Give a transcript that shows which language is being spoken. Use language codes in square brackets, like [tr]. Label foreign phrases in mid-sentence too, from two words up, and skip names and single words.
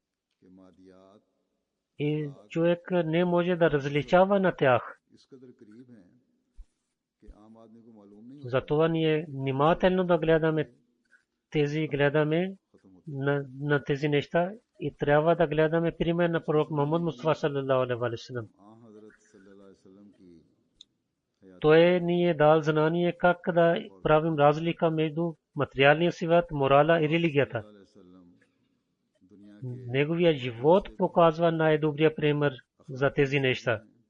[bg] И човек не може да различава на тях. Затова ние внимателно да гледаме на тези неща и трябва да гледаме пример на пророк Мухаммад Мустафа [ar] صلى الله عليه وسلم. [bg] Той ни е дал знание как да правим разлика между материалния свят, морала и религията. Неговия живот показва най-добрия пример за тези неща.